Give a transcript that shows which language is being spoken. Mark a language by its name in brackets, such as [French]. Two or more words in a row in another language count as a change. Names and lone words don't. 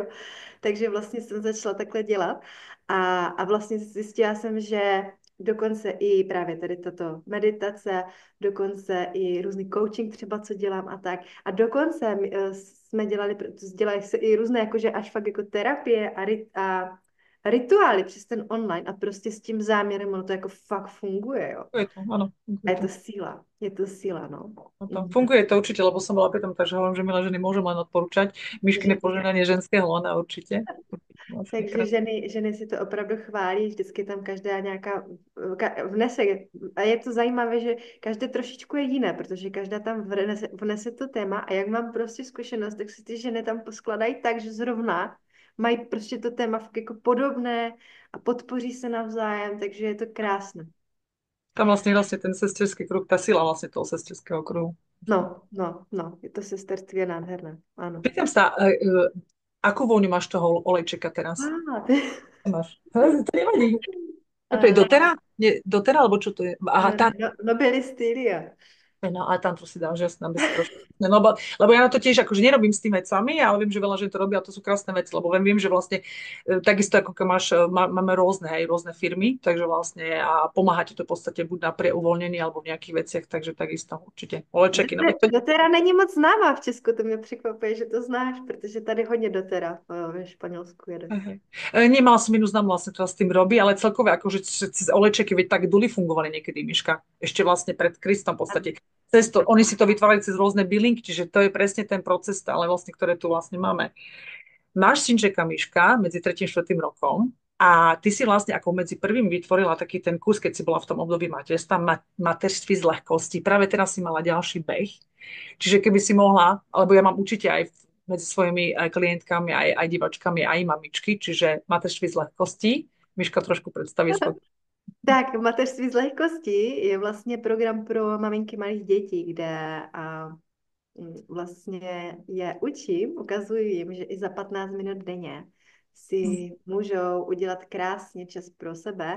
[Czech] Takže vlastně jsem začala takhle dělat a vlastně zjistila jsem, že dokonce i právě tady tato meditace, dokonce i různý coaching třeba, co dělám a tak. A dokonce jsme dělali se i různé, jakože až fakt jako terapie a rituály přes ten online a prostě s tím záměrem ono to jako fakt funguje, jo. [Slovak] Funguje to, áno, A funguje to. je to síla, no. No to, Mhm. funguje to určite, lebo som bola pri tom, takže hovorím, že milé ženy môžem len odporúčať. Myškine Že- požehnanie ženského lona určite. Vlastne Takže krásne. [Czech] ženy si to opravdu chválí, vždycky tam každá nějaká vnese. A je to zajímavé, že každé trošičku je jiné, protože každá tam vnese to téma a jak mám prostě zkušenost, tak si ty ženy tam poskladají tak, že zrovna mají prostě to téma fakt jako podobné a podpoří se navzájem, takže je to krásné. [Slovak] Tam vlastne ten sesterský kruh, tá sila vlastne toho sesterského kruhu. [Czech] No, je to sesterství je nádherné, ano. [Slovak] Pýtam sa, akú vôňu máš toho olejčeka teraz? Ty... Máš? To nevadí. Čo to je Uh, dotera? Nie, dotera, alebo čo to je? Aha, tá. no, Nobily stylia. No, ale tantru si dáš, jasné, aby si trošku... No, lebo ja na to tiež akože nerobím s tým vecami, ale viem, že veľa žien to robí a to sú krásne veci, lebo viem, že vlastne takisto ako keď máme rôzne, hej, rôzne firmy, takže vlastne a pomáha ti to v podstate buď na uvoľnení alebo v nejakých veciach, takže takisto určite. Olečeky, no to... [Czech] Dotera není moc známá v Česku, to mě překvapuje, že to znáš, protože tady hodně dotera ve Španělsku jede. [Slovak] Hej. Nemala som inú známu vlastne, ktorá s tým robí, ale celkové akože cez olečeky, veď tak duly fungovali niekedy, Miška. Ešte vlastne pred Kristom v podstate. Cez to, oni si to vytvárali cez rôzne bylinky, čiže to je presne ten proces stále vlastne, ktoré tu vlastne máme. Máš synčeka Miška medzi 3. a 4. rokom a ty si vlastne ako medzi prvým vytvorila taký ten kurz, keď si bola v tom období materstva, mateřství z lehkosti. Práve teraz si mala ďalší beh. Čiže keby si mohla, alebo ja mám určite aj medzi svojimi klientkami, aj divačkami, aj mamičky, čiže mateřství z lehkosti. [Czech] Miška trošku představí svůj. Tak, mateřství z lehkosti je vlastně program pro maminky malých dětí, kde vlastně je učím, ukazuji jim, že i za 15 minut denně si můžou udělat krásně čas pro sebe.